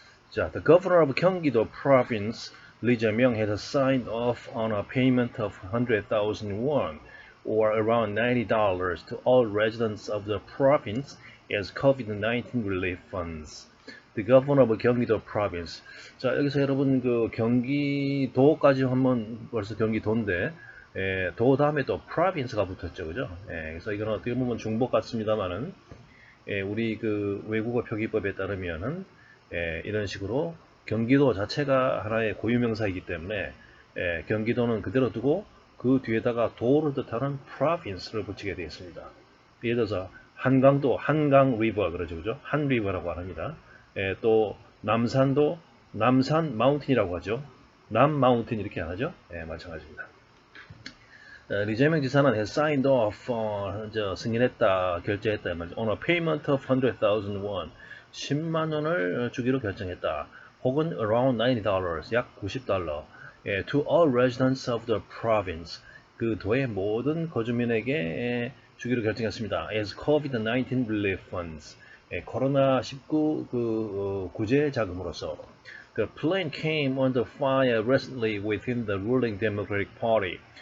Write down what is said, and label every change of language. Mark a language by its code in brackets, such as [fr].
[en] 자, the governor of Gyeonggi-do province, Lee Jae-myung, has signed off on a payment of 100,000 won, or around $90, to all residents of the province as COVID-19 relief funds. The governor of Gyeonggi-do province. [ko] 자, 여기서 여러분 그 경기도까지 한번 벌써 경기도인데 도 다음에 또 province가 붙었죠, 그죠? 그래서 이거는 어떻게 보면 중복 같습니다만은 우리 그 외국어 표기법에 따르면은 이런 식으로 경기도 자체가 하나의 고유명사이기 때문에 경기도는 그대로 두고 그 뒤에다가 도를 뜻하는 province를 붙이게 되어 있습니다. 예를 들어서 한강도 한강 리버 그러죠, 그죠? 한 리버라고 합니다. 또 남산도 남산 마운틴이라고 하죠. 남 마운틴 이렇게 안 하죠? 마찬가지입니다. 리재명 지사는 [en] has signed off, [ko] 승인했다, 결제했다, [en] on a payment of 100,000 won, [ko] 10만 원을 주기로 결정했다. 혹은 [en] around $90, [ko] 약 90달러, [en] to all residents of the province, [ko] 그 도의 모든 거주민에게 주기로 결정했습니다. [en] as COVID-19 relief funds, [ko] 코로나19 구제 자금으로서. [en] The plan came under fire recently within the ruling Democratic Party.